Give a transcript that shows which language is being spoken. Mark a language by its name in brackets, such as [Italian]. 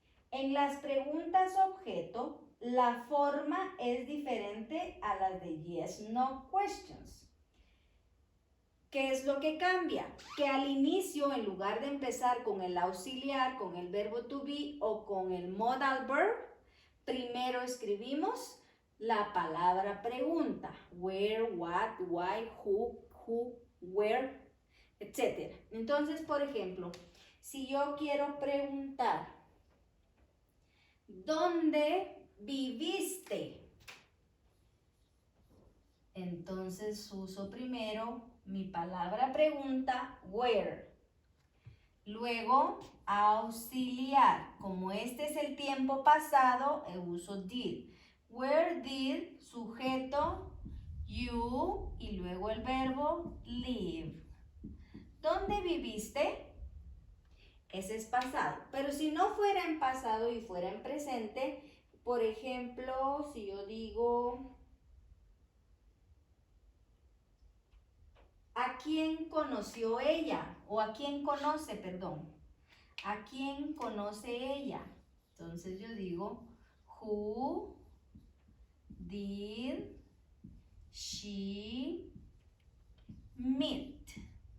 [Spanish] En las preguntas objeto, la forma es diferente a la de yes, no questions. ¿Qué es lo que cambia? Que al inicio, en lugar de empezar con el auxiliar, con el verbo to be o con el modal verb, primero escribimos la palabra pregunta. [English] Where, what, why, who, where, etc. [Spanish] Entonces, por ejemplo, si yo quiero preguntar, ¿dónde viviste? Entonces uso primero mi palabra pregunta, where. Luego, auxiliar. Como este es el tiempo pasado, uso did. Where did, sujeto, you, y luego el verbo live. ¿Dónde viviste? Ese es pasado. Pero si no fuera en pasado y fuera en presente, por ejemplo, si yo digo, ¿a quién conoció ella? O ¿a quién conoce, perdón? ¿A quién conoce ella? Entonces yo digo, [English] who did she meet?